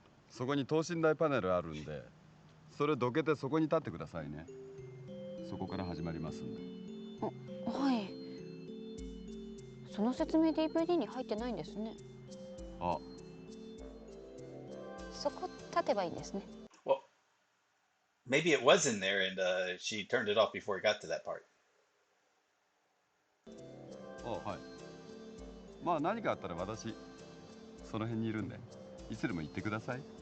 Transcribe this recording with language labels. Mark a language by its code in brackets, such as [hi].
[ja] そこに等身大パネルあるんで、それどけてそこに立ってくださいね。そこから始まりますんで。はい。その説明 DVD に入ってないんですね。あ、そこ立てばいいんですね。 [en] Well, maybe it was in there and she turned it off before it got to that part. [ja] はい。まあ何かあったら私その辺にいるんで、いつでも言ってください。